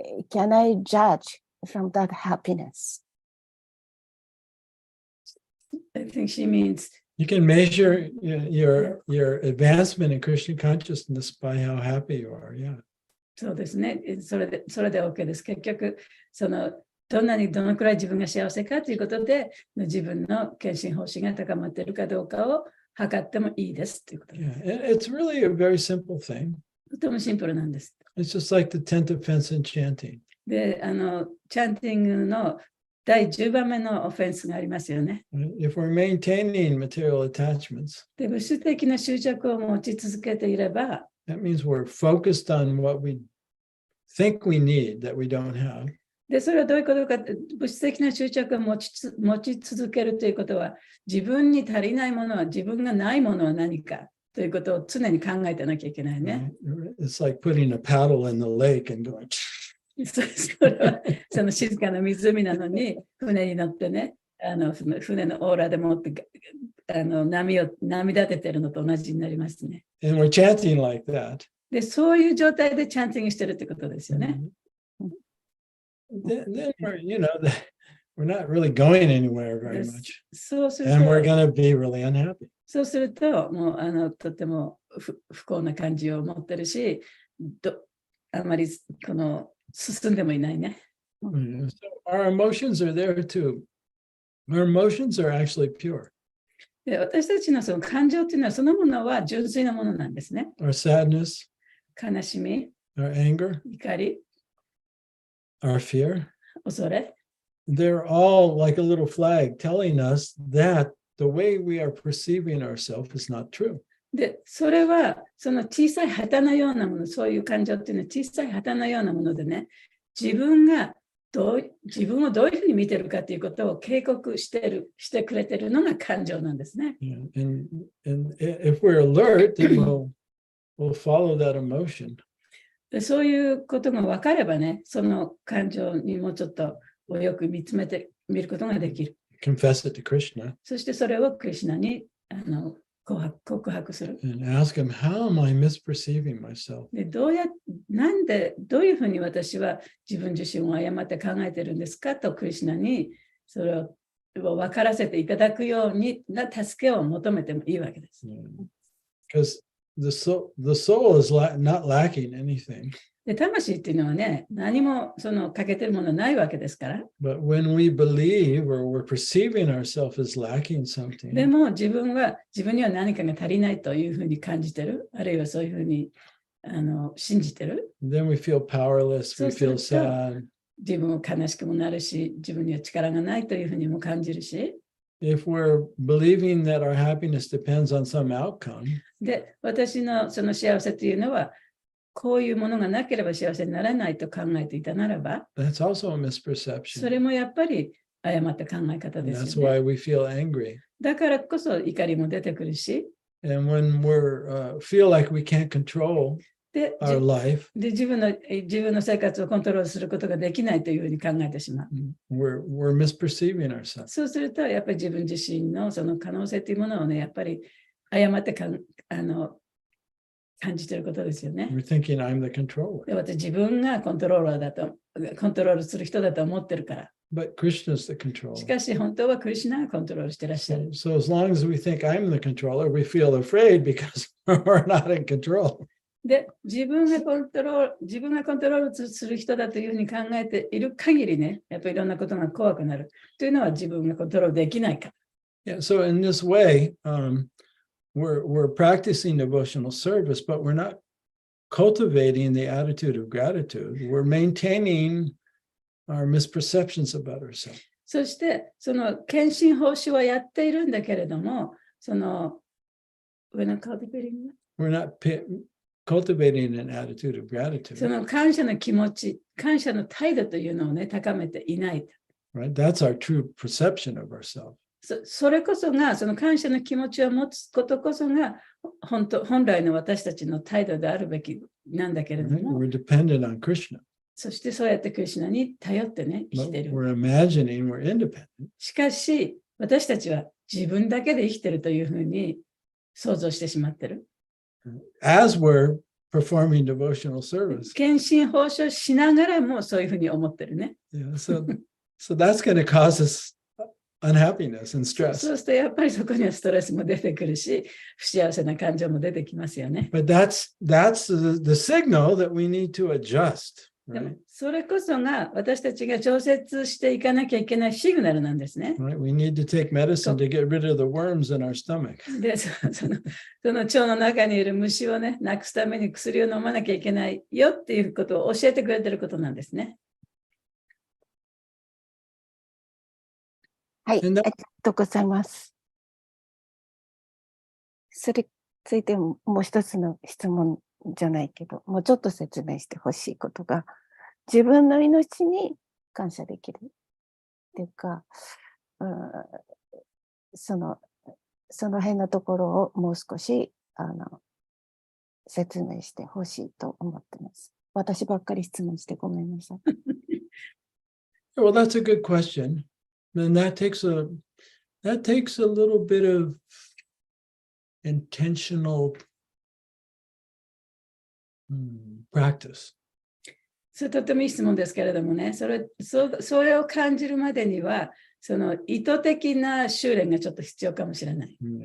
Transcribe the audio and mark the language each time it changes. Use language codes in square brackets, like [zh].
[en] Can I judge from that happiness? I think she means You can measure your advancement in Krishna consciousness by how happy you are. Yeah. [ja] そうですね。それで OK です。結局、どのくらい自分が幸せかということで、自分の献身方針が高まっているかどうかを測ってもいいですということです。 [en] Yeah. It's really a very simple thing. [ja] とてもシンプルなんです。 [en] It's just like the 10th offense in chanting. [ja] で、チャンティングの第10番目のオフェンスがありますよね。 [en] If we're maintaining material attachments, [ja] で、物質的な執着を持ち続けていれば、 [en] that means we're focused on what we think we need that we don't have. [ja] で、それはどういうことか、物質的な執着を持ち続けるということは、自分に足りないものは、自分がないものは何かということを常に考えてなきゃいけないね。 [en] It's like putting a paddle in the lake and going, [ja] それはその静かな湖なのに、船に乗ってね、船のオーラでもって波立ててるのと同じになりますね。 [en] and we're chanting like that. [ja] で、そういう状態でチャンティングしてるってことですよね。 [en] Then we're, we're not really going anywhere very [ja] で [en] much. [ja] そうする [en] And we're [ja] と、 [en] going to be really unhappy. [ja] そうすると、もうとても不幸な感じを持ってるし、あまり進んでもいないね。 [en] So our emotions are there too. Our emotions are actually pure. [ja] で、私たちのその感情っていうのはそのものは純粋なものなんですね。 [en] Our sadness, [ja] 悲しみ、 [en] our anger, [ja] 怒り、 [en] our fear, [ja] 恐れ。 [en] they're all like a little flag telling us that the way we are perceiving ourselves is not true. [ja] で、それはその小さい旗のようなもの、そういう感情っていうのは小さい旗のようなものでね、自分をどういうふうに見てるかということを警告してくれてるのが感情なんですね。 [en] And if we're alert, then we'll follow that emotion. [ja] で、そういうことが分かればね、その感情にもうちょっとよく見つめてみることができる。 [en] Confess it to Krishna [ja] そしてそれをクリシュナに告白する。 [en] and ask him, how am I misperceiving myself? [ja] で、どういうふうに私は自分自身を誤って考えてるんですかとクリシュナにそれを分からせていただくような助けを求めてもいいわけです。 [en] Because the soul is not lacking anything. [ja] で、魂っていうのはね、何も欠けてるものないわけですから。 [en] But when we believe or we're perceiving ourselves as lacking something, [ja] でも自分には何かが足りないというふうに感じてる、あるいはそういうふうに信じてる。 [en] then we feel powerless, we feel [ja] そうすると [en] sad. [ja] 自分も悲しくもなるし、自分には力がないというふうにも感じるし。 [en] If we're believing that our happiness depends on some outcome, [ja] で、私のその幸せというのは、こういうものがなければ幸せにならないと考えていたならば、 [en] that's also a [ja] そ [en] misperception. [ja] れもやっぱり誤った考え方 [en] And [ja] で [en] that's [ja] すよね。 [en] why we feel angry. [ja] だからこそ怒りも出てくるし、 [en] And when we feel like we can't control [ja] で、 [en] our life, [ja] 自分の生活をコントロールすることができないというふうに考えてしまう。 [en] we're misperceiving ourselves. [ja] そうすると、やっぱり自分自身のその可能性というものをね、やっぱり誤って感じていることですよね。 [en] We're thinking I'm the controller. [ja] で、私自分がコントロールする人だと思ってるから。 [en] But Krishna's the controller. [ja] しかし本当はクリシュナがコントロールしてらっしゃる。 [en] So as long as we think I'm the controller, we feel afraid because we're not in control. [ja] で、自分がコントロールする人だというふうに考えている限りね、やっぱりいろんなことが怖くなるというのは自分がコントロールできないから。 [en] Yeah, so in this way, we're practicing devotional service, but we're not cultivating the attitude of gratitude. We're maintaining our misperceptions about ourselves. [ja] そして、その献身奉仕はやっているんだけれども、 [en] we're not cultivating an attitude of gratitude. [ja] その感謝の気持ち、感謝の態度というのをね、高めていない。 [en] Right? That's our true perception of ourselves. [ja] それこそが、その感謝の気持ちを持つことこそが、本来の私たちの態度であるべきなんだけれど [en] Right? [ja] も、 [en] We're dependent on Krishna. [ja] そしてそうやってクリシュナに頼ってね、生き [en] But [ja] ている。 [en] we're imagining we're independent. [ja] しかし、私たちは自分だけで生きているというふうに想像してしまっている。 [en] As we're performing devotional service. [ja] 献身奉仕をしながらもそういうふうに思ってるね。 [en] Yeah, so that's going to cause us unhappiness and [ja] そう [en] stress. [ja] するとやっぱりそこにはストレスも出てくるし、不幸せな感情も出てきますよね。 [en] But that's the signal that we need to adjust. [ja] でも [en] Right? [ja] それこそが私たちが調節していかなきゃいけないシグナルなんですね。 [en] Right? We need to take medicine to get rid of the worms in our stomach. [ja] で、その腸の中にいる虫をね、なくすために薬を飲まなきゃいけないよっていうことを教えてくれてることなんですね。はい、あ [en] And [ja] りがとうございます。それについてもう一つの質問じゃないけど、もうちょっと説明してほしいことが、自分の命に感謝できるっていうか、その辺のところをもう少し説明してほしいと思ってます。私ばっかり質問してごめんなさい。 [en] well, that's a good question. And that takes a little bit of intentional practice. [ja] それとてもいい質問ですけれどもね、それを感じるまでには、その意図的な修練がちょっと必要かもしれない。